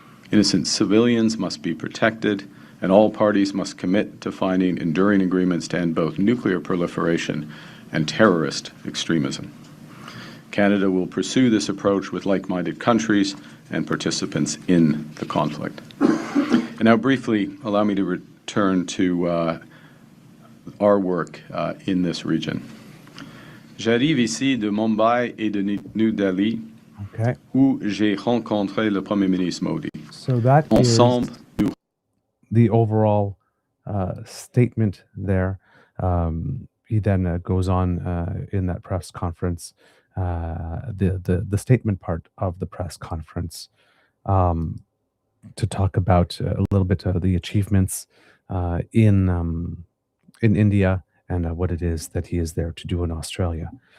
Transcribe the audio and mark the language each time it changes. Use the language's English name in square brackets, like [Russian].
[English] Innocent civilians must be protected, and all parties must commit to finding enduring agreements to end both nuclear proliferation and terrorist extremism. Canada will pursue this approach with like-minded countries and participants in the conflict. And now briefly, allow me to return to our work in this region. [French] J'arrive ici de Mumbai et de New Delhi, où j'ai rencontré le Premier ministre Modi. [English] So that [French] Ensemble, [English] is the overall statement there. He then goes on in that press conference, the statement part of the press conference, to talk about a little bit of the achievements in India and what it is that he is there to do in Australia.